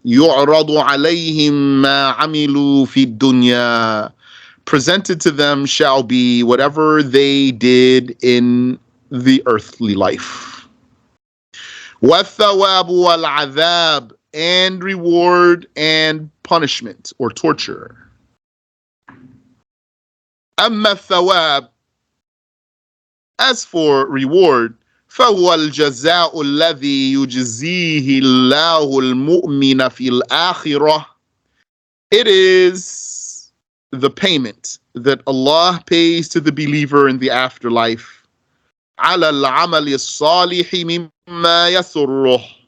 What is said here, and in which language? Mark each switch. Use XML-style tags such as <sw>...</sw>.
<ar>يُعْرَضُ عَلَيْهِمْ مَا عَمِلُوا فِي الدُّنْيَا.</ar> <en>Presented to them shall be whatever they did in the earthly life.</en> <ar>وَالثَّوَابُ وَالْعَذَابُ,</ar> <en>and reward and punishment or torture.</en> <ar>أَمَّا الثَّوَابُ,</ar> <en>as for reward,</en> <ar>فهو الجزاء الذي يجزيه الله المؤمن في الآخرة.</ar> <en>It is the payment that Allah pays to the believer in the afterlife.</en> <ar>على العمل الصالح مما يسره.</ar>